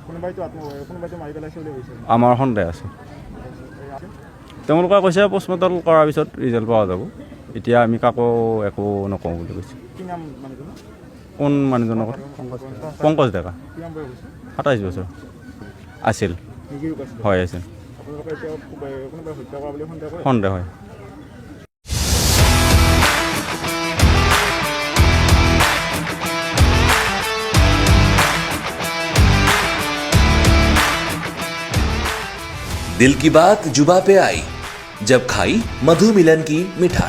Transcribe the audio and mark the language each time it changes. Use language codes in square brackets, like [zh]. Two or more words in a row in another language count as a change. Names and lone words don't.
[as] আমাৰ সন্দেহ আছে তেওঁলোকে কৈছে পোষ্টমৰ্টম কৰাৰ পিছত ৰিজাল্ট পোৱা যাব এতিয়া আমি কাকো একো নকওঁ বুলি কৈছে কোন মানুহজনৰ কথা পংকজ ডেকা 27 বছৰ আছিল হয় আছিল সন্দেহ হয় [hi] दिल की बात जुबा पे आई जब खाई मधु मिलन की मिठाई।